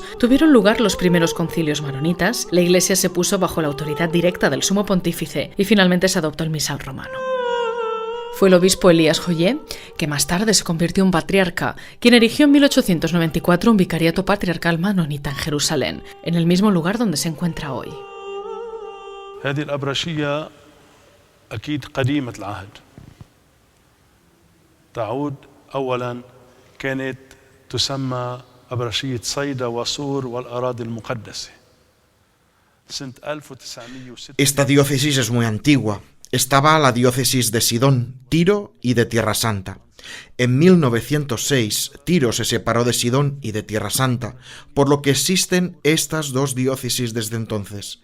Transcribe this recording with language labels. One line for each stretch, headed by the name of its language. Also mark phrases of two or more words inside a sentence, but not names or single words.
Spanish: Tuvieron lugar los primeros concilios maronitas, la Iglesia se puso bajo la autoridad directa del Sumo Pontífice, y finalmente se adoptó el misal romano. Fue el obispo Elías Joyet, que más tarde se convirtió en patriarca, quien erigió en 1894 un vicariato patriarcal maronita en Jerusalén, en el mismo lugar donde se encuentra hoy.
Arabic: هذه الأبرشية أكيد قديمة العهد. تعود أولاً كانت تسمى أبرشية صيدا وصور والأراضي المقدسة.
Spanish: Esta diócesis es muy antigua. Estaba la diócesis de Sidón, Tiro y de Tierra Santa. En 1906, Tiro se separó de Sidón y de Tierra Santa, por lo que existen estas dos diócesis desde entonces.